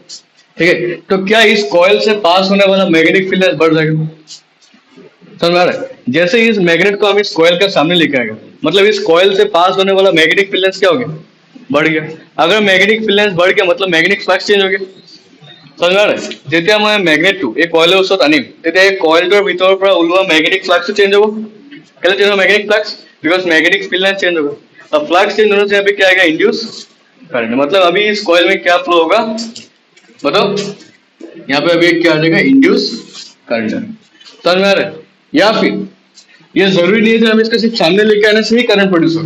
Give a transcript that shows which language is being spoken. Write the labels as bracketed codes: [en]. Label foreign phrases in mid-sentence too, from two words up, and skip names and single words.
[hi] ठीक है, तो क्या इस कॉइल से पास होने वाला [en] magnetic field [hi] बढ़ जाएगा? समझ में आ रहा है? जैसे इस मैग्नेट को हम इस कॉइल के सामने लेके आएगा, मतलब इस कॉइल से पास होने वाला [en] magnetic field [hi] क्या हो गया? बढ़ गया. अगर [en] magnetic field [hi] बढ़ गया मतलब [en] magnetic flux change [hi] हो गया. समझ में आ रहा है? [as] যেতিয়া মই মেগনেটটো এই কয়েলৰ ওচৰত আনিম, তেতিয়া এই কয়েলটোৰ ভিতৰৰ পৰা ওলোৱা [en] magnetic flux change [as] हो. [hi] कैसे चेंज होगा [en] magnetic flux? because magnetic field change [hi] होगा. अब [en] flux change [hi] होने से यहाँ पे क्या आएगा? [en] induce current. [hi] मतलब अभी इस कॉइल में क्या फ्लो होगा बताओ? यहाँ पे अभी क्या आ जाएगा? [en] induce current. [hi] समझ में आ रहा है? या फिर ये जरूरी नहीं है कि हम इसको सिर्फ सामने लेके आने से ही [en] current produce [hi] हो.